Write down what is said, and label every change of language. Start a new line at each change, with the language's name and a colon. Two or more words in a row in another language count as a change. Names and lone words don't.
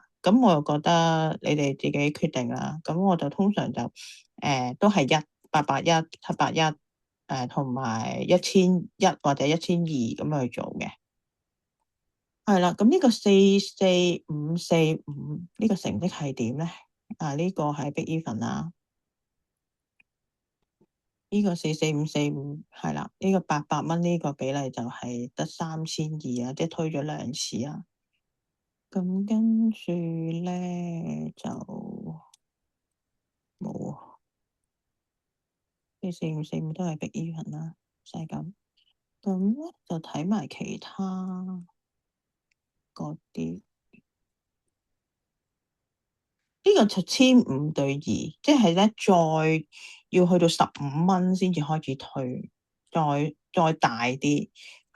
Cantonese: 咁我又覺得你哋自己決定啦。咁我就通常就都係881、781同埋1100或者1200咁去做嘅。係啦，咁呢個44545呢個成績係點咧？呢個係
English: big even
Cantonese: 啦，呢個44545係啦，呢個800蚊呢個比例就係得3200啊，即係推咗2次啊。咁跟住咧就冇啊，44545都係
English: big even
Cantonese: 啦，就係咁。咁咧就睇埋其他嗰啲。呢個就15對2，即係咧再要去到15蚊先至開始推，再大啲。